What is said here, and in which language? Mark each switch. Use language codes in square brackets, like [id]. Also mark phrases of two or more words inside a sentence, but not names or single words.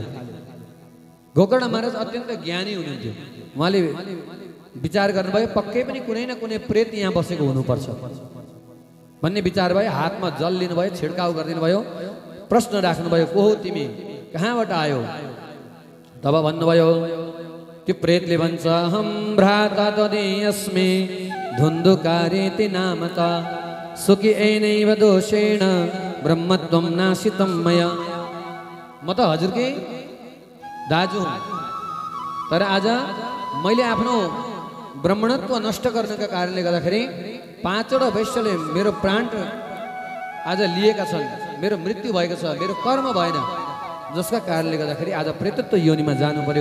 [ne] गोकर्ण महाराज अत्यन्त ज्ञानी हुनुहुन्थ्यो, उहाँले विचार गर्नुभयो पक्कै पनि कुनै न कुनै प्रेत यहाँ बसेको हुनुपर्छ भन्ने विचार भयो। हातमा जल लिनुभयो, छिड्काउ गरिदिनु भयो, प्रश्न राख्नुभयो, को हो तिमी, कहाँबाट आयो? तब भन्नुभयो, त्यो प्रेतले भन्छ, [sa] अहम भ्राता त्वदीयस्मि धुन्धुकारेति नामता सुखी एनैव दोषेण ब्रह्मत्वं नाशितं मया। [ne] म त हजुरकै दाजु हुँ, तर आज मैले आफ्नो ब्राह्मणत्व नष्ट गर्नका कारणले गर्दाखेरि 5वटा वैश्यले मेरो प्राण आज लिएका छन्, मेरो मृत्यु भएको छ, मेरो कर्म भएन, जसका कारणले गर्दाखेरि आज प्रेतत्व योनिमा जानु पर्यो।